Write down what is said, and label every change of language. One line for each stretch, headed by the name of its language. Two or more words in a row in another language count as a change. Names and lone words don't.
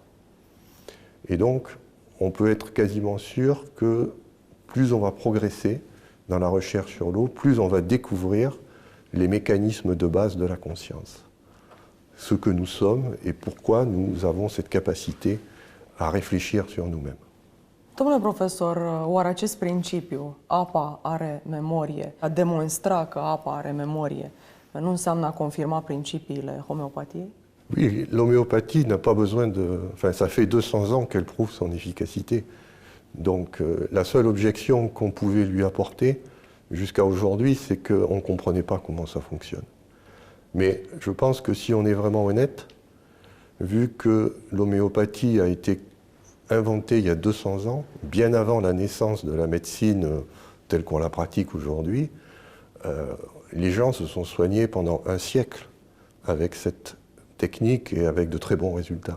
French: Et donc, on peut être quasiment sûr que plus on va progresser dans la recherche sur l'eau, plus on va découvrir les mécanismes de base de la conscience. Ce que nous sommes et pourquoi nous avons cette capacité à réfléchir sur nous-mêmes.
Romanian: Domnule profesor, oare acest principiu, apa are memorie, a demonstra că apa are memorie, nu înseamnă a confirma principiile homeopatiei?
French: Oui, l'homéopathie n'a pas besoin de... Enfin, ça fait 200 ans qu'elle prouve son efficacité. Donc, la seule objection qu'on pouvait lui apporter jusqu'à aujourd'hui, c'est qu'on ne comprenait pas comment ça fonctionne. Mais je pense que si on est vraiment honnête, vu que l'homéopathie a été inventée il y a 200 ans, bien avant la naissance de la médecine telle qu'on la pratique aujourd'hui, les gens se sont soignés pendant un siècle avec cette technique et avec de très bons résultats.